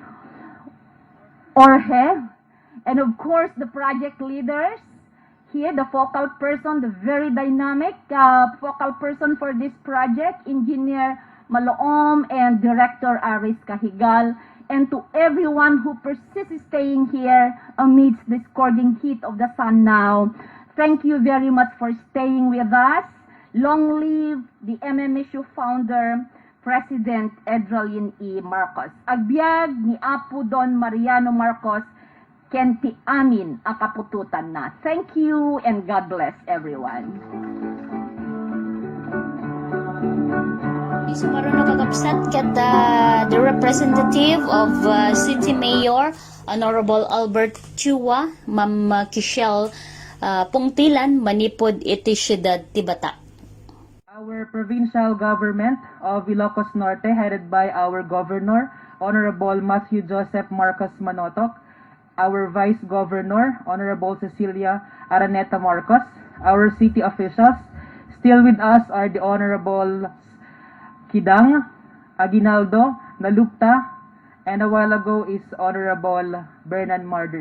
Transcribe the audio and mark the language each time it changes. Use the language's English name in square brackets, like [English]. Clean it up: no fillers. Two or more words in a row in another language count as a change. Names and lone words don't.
[English] Orhe, and of course the project leaders here, the focal person, the very dynamic focal person for this project, Engineer Maloom and Director Aris Cahigal, and to everyone who persists staying here amidst the scorching heat of the sun now. Thank you very much for staying with us. Long live the MMSU founder, President Edralyn E. Marcos. [Iloko] Agbyag ni Apo Don Mariano Marcos, kenti amin ang kapututan na. [English] Thank you and God bless everyone. [Iloko] Sumaron na kakabsat kat [English] the representative of City Mayor Honorable [Iloko] Albert Chua, Ma'am Kishel Pungtilan, manipod iti siyudad ti Bata. [English] Our provincial government of Ilocos Norte, headed by our Governor, Honorable Matthew Joseph Marcos Manotoc, our Vice Governor, Honorable Cecilia Araneta Marcos, our city officials. Still with us are the Honorable Kidang, Aguinaldo, Nalupta, and a while ago is Honorable Bernan Marders.